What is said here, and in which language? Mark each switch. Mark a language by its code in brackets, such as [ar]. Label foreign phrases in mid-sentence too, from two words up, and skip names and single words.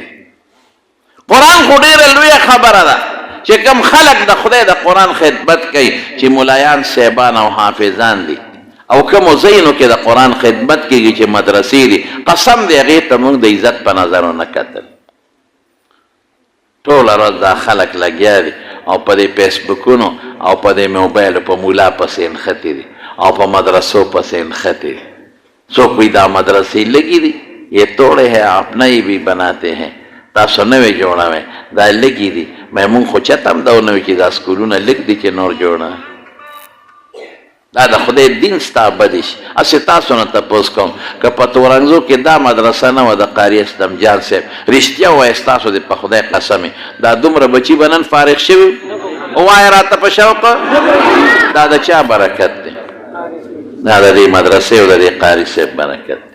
[ps] قرآن خو ډېره لویه خبره ده چې کوم خلق د خدای د قرآن خدمت کوي چې ملایان صاحبان او حافظان دي او کومو ځایونو کې د قرآن خدمت کېږي چې مدرسې دي قسم دی هغې ته موږ د عزت په نظر ونه کتل. ټوله ورځ دا خلک لګیا دي او په دې فیسبوکونو او په دې موبایلو په مولا پسې نښتي دي او په مدرسو پسې نښتي دي. څوک وایي دا مدرسې لګي دي [ur] یہ توڑے ہیں آپ نئی بھی بناتے ہیں [ps] تاسو نوې جوړوئ دا لږي دي مونږ خو چاته هم دا ونه وي چې دا سکولونه لږ دي چې نور جوړه دا د خدای دین ستا بدې شي. هسې تاسو نه تپوس کوم که په تورنګزو کې دا مدرسه نه وه د قاري اسلم جان صاحب رښتیا ووایاست تاسو د په خدای قسمې دا دومره بچي به نن فارغ شوي ووایه راته په شوق دا د چا برکت دی دا د دې مدرسې او د دې قاري صاحب برکت دی.